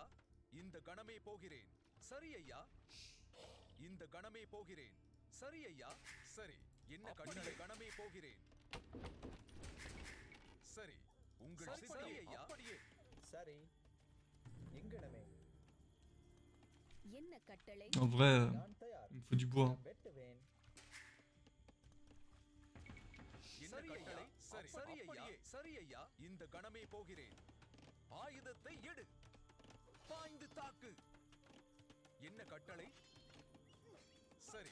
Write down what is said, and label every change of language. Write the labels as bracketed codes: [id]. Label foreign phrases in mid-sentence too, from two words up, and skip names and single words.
[ta] இந்த கணமே போகிறேன். சரி ஐயா. இந்த கணமே போகிறேன். சரி ஐயா. சரி என்ன கட்டளை? கணமே போகிறேன். சரி உங்கள் சரி ஐயா. அப்படியே சரி எங்கனமே என்ன கட்டளை? [fr] En vrai, [ta] நான் தயார். [fr] il me faut du bois. [ta] மரம் வெட்டுவேன். என்ன கட்டளை? சரி சரி ஐயா. சரி ஐயா. இந்த கணமே போகிறேன். ஆயுதத்தை எடு. பாய்ந்து தாக்கு. என்ன கட்டளை? சரி